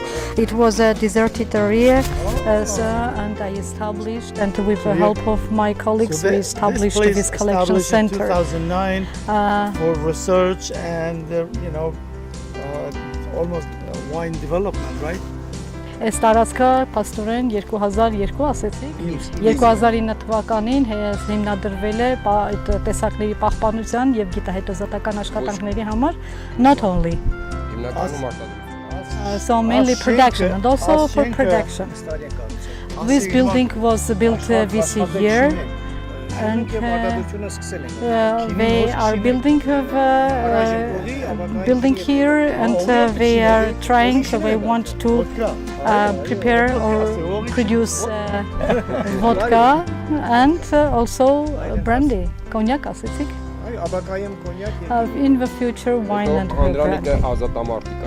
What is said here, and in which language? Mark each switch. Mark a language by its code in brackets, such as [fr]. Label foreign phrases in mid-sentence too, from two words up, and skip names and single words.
[en] It was a deserted area, and I established, and with the help of my colleagues, we established this collection center. In 2009 for research and almost wine development, right? [hy] Այս տարածքը փաստորեն 2002 ասեցիք 2009 թվականին հիմնադրվել է այդ տեսակների պահպանության եւ գիտահետազոտական աշխատանքների համար, [en] not only so mainly production and also for production. This building was built this year, and they are building here, and they are trying, so they want to prepare or produce vodka and also brandy, cognac, in the future wine and brandy.